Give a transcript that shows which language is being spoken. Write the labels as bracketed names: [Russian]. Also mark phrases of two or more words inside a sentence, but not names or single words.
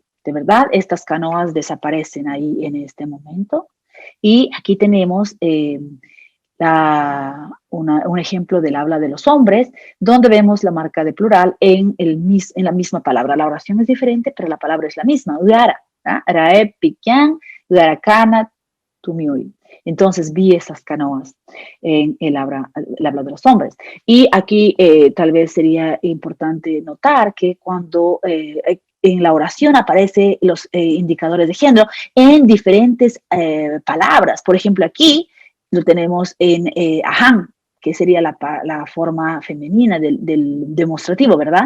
[Spanish] De verdad, estas canoas desaparecen ahí en este momento. Y aquí tenemos un ejemplo del habla de los hombres, donde vemos la marca de plural en la misma palabra. La oración es diferente, pero la palabra es la misma. [Cocama-Cocamilla] Uara, rae, pikian, uarakana, tumiui. [Spanish] Entonces vi esas canoas en el habla de los hombres. Y aquí tal vez sería importante notar que cuando en la oración aparecen los indicadores de género en diferentes palabras. Por ejemplo, aquí lo tenemos en ahan, que sería la forma femenina del demostrativo, ¿verdad?